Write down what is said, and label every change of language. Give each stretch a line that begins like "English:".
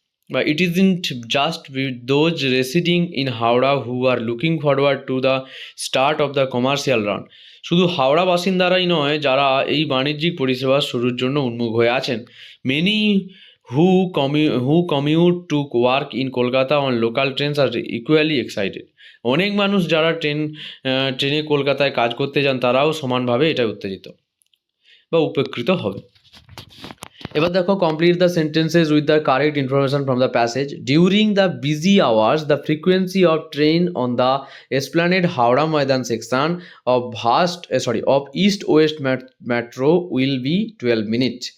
English: It isn't just with those residing in Howrah who are looking forward to the start of the commercial run.
Bangla: শুধু হাওড়া বাসিন্দারাই নয় যারা এই বাণিজ্যিক পরিষেবার শুরুর জন্য উন্মুখ হয়ে আছেন।
English: Many who commute to work in Kolkata on local trains are equally excited.
Bangla: অনেক মানুষ যারা ট্রেনে কলকাতায় কাজ করতে যান তারাও সমানভাবে এটা উত্তেজিত বা উপকৃত হবে। এবার দেখো,
English: Complete the sentences with the correct information from the passage. During the busy hours the frequency of train on the Esplanade Howrah Maidan section of East West Metro will be 12 minute.